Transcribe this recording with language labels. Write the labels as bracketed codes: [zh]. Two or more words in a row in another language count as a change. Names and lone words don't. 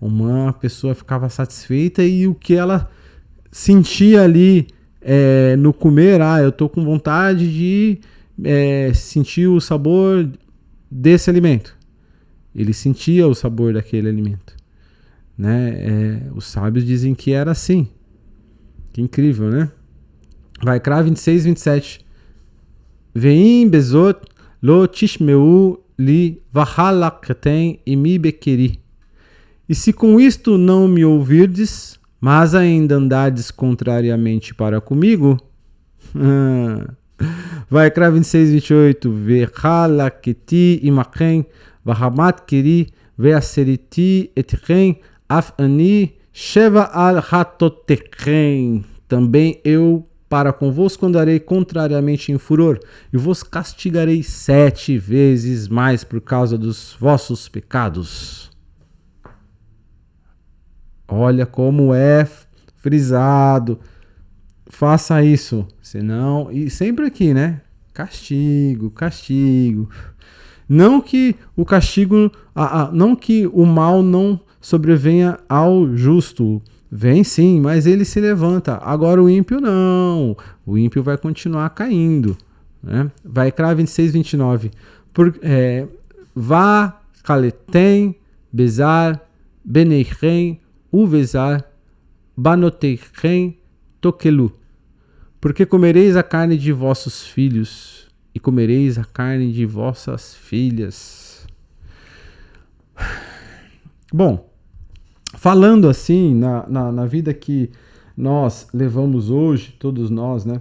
[pt] Uma pessoa ficava satisfeita e o que ela sentia ali no comer, eu tô com vontade de sentir o sabor desse alimento. Ele sentia o sabor daquele alimento, né? Os sábios dizem que era assim. Que incrível, né? Vaikra 26, 27. [he] ואם בזאת לא תשמעו לי והלכתם עמי בקרי. [pt] E se com isto não me ouvirdes, mas ainda andardes contrariamente para comigo, Vaikra 26, 28. [he] והלכתי עמכם בחמת קרי ויסרתי אתכם אף אני שבע על חטאתיכם. [pt] Também eu para convosco andarei contrariamente em furor, e vos castigarei 7 vezes mais por causa dos vossos pecados. Olha como é frisado. Faça isso, senão... E sempre aqui, né? Castigo, castigo. Não que o castigo... não que o mal não sobrevenha ao justo. Vem sim, mas ele se levanta. Agora o ímpio não. O ímpio vai continuar caindo, né? Vaikra 26, 29. [he] Vá, אכלתם, בשר, בניכם, ובשר, בנתיכם, תאכלו. [pt] Porque comereis a carne de vossos filhos e comereis a carne de vossas filhas. Bom, falando assim, na vida que nós levamos hoje, todos nós, né?